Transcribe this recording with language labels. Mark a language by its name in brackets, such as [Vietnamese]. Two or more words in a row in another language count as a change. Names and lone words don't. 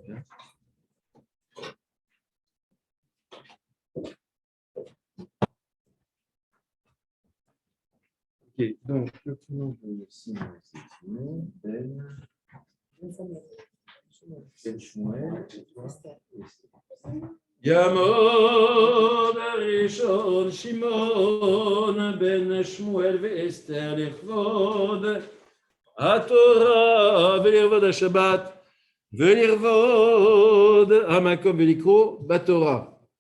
[French] Ok, donc le prénom de Simon, c'est Simon, Ben Shmuel, et toi? [Hebrew] יעמוד הראשון שמעון בן שמואל ואסתר לכבוד התורה ולכבוד השבת ולכבוד המקום ולקרוא בתורה.